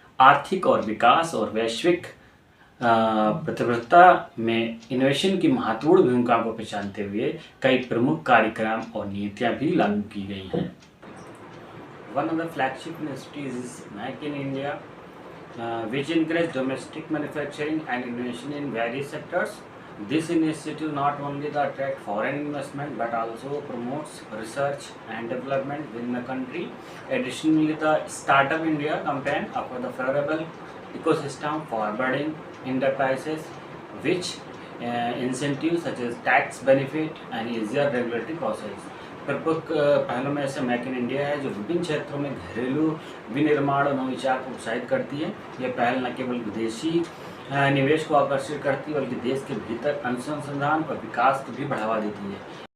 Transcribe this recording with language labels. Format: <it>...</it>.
<hi>आर्थिक और विकास और वैश्विक प्रतिबद्धता में इनोवेशन की महत्वपूर्ण भूमिका को पहचानते हुए कई प्रमुख कार्यक्रम और नीतियां भी लागू की गई हैं।</hi> <en>One of the flagship initiatives is Make in India, which encourages domestic manufacturing and innovation in various sectors. This initiative not only attracts foreign investment but also promotes research and development within the country. Additionally, the Startup India campaign offers the favorable ecosystem for budding enterprises, which incentives such as tax benefit and easier regulatory process.</en> <hi>प्रमुख पहलों में से make in India है, जो विभिन्न क्षेत्रों में घरेलू विनिर्माण और नवाचार को उत्साहित करती है। यह पहल न केवल विदेशी निवेश को आकर्षित करती है बल्कि देश के भीतर अनुसंधान और विकास को भी बढ़ावा देती है।</hi>